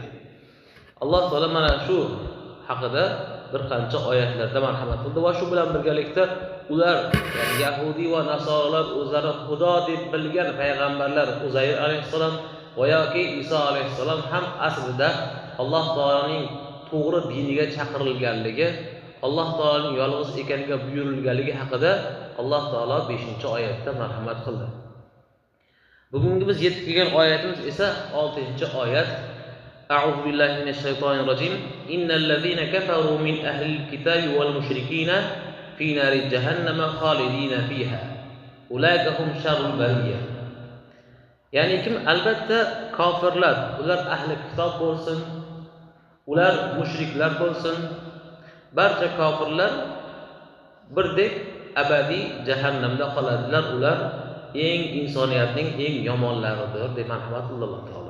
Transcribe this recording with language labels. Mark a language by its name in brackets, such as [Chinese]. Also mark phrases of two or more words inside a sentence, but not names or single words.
[Uzbek] Alloh taolo mana shu haqida bir qancha oyatlarda marhamat qildi va shu bilan birgalikda ular, ya'ni Yahudi va Nasoralar o'zlari Xudo deb bilgan payg'ambarlar Uzayr alayhisalom va yoki Iso alayhisalom ham aslida Alloh taoloning to'g'ri diniga chaqirilganligi, Alloh taoloning yolg'iz ekaniga buyurilganligi haqida Alloh taolo 5-oyatda marhamat qildi. Bugungi biz yetib kelgan oyatimiz esa 6-oyat. [Arabic] أعوذ بالله من الشيطان الرجيم. إن الذين كفروا من أهل الكتاب والمشركين في نار جهنم خالدين فيها. أولئك هم شر البرية. [Uzbek] Ya'ni kim albatta kofirlar, ular ahli kitob bo'lsin, ular mushriklar bo'lsin, barcha kofirlar birdek abadiy jahannamda qoladilar. Ular eng insoniyatning eng yomonlaridir deb marhamat qildi Alloh taolo.